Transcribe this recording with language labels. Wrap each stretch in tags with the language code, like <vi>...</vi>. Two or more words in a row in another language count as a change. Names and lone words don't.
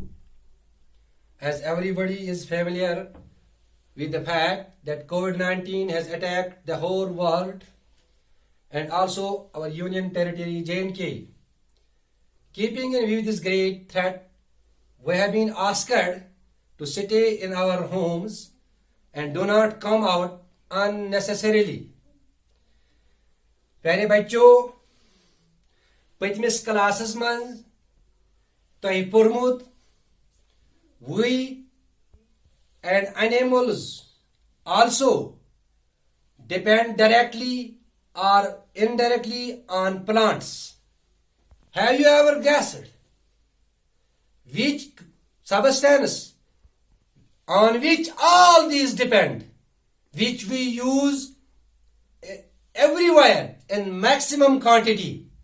<en>As everybody is familiar with the fact that COVID-19 has attacked the whole world and also our union territory J&K. Keeping in view this great threat, we have been asked to stay in our homes and do not come out unnecessarily.</en> <hi>प्यारे बच्चों,</hi> <ks>पतमिस क्लासस मज तोह पोर्मुत</ks> <en>we and animals also depend directly or indirectly on plants. Have you ever guessed which substance on which all these depend, which we use everywhere in maximum quantity?</en>